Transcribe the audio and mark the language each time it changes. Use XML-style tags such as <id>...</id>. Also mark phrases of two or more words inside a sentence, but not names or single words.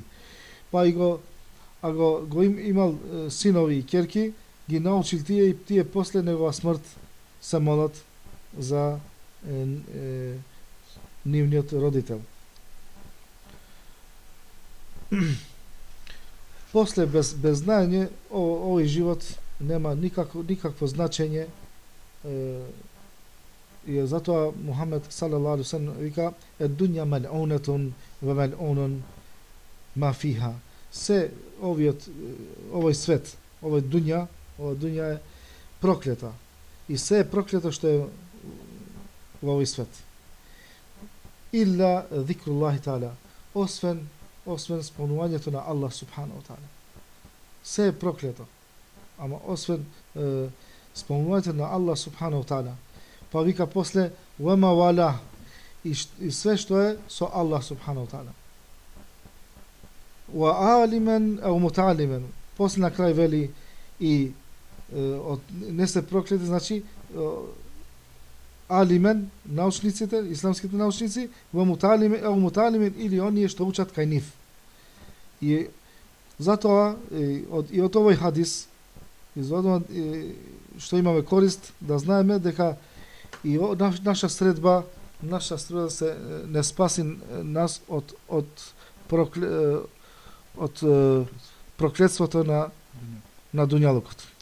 <mk>Па и го имал синови и ќерки, ги научил тие и тие после негова смрт се молат за нивниот родител. После без знаење овој живот нема никакво значење, и затоа Мухамед</mk> <ar>صلى الله عليه وسلم</ar> <mk>вика</mk> <ar>الدنيا ملعونة وملعون ما فيها.</ar> <mk>Се овој свет, овој дуња е проклета и се е проклето што е во овој свет.</mk> <ar>إلا ذكر الله تعالى,</ar> <mk>освен спомнувањето на</mk> <ar>الله سبحانه وتعالى.</ar> <mk>Се е проклето. Ама освен спомнувањето на</mk> <ar>الله سبحانه وتعالى.</ar> <mk>Па вика после</mk> <ar>وما والاه</ar> <mk>и све што е со</mk> <ar>الله سبحانه وتعالى. وعالما أو متعلما.</ar> <mk>После на крај вели и не се проклети, значи алимен, научниците, исламските научници, во муталимен или оние што учат кај нив. И затоа и од овој хадис изводува што имаме корист да знаеме дека и наша средба се не спаси нас од проклетството на дуњалукот.</mk>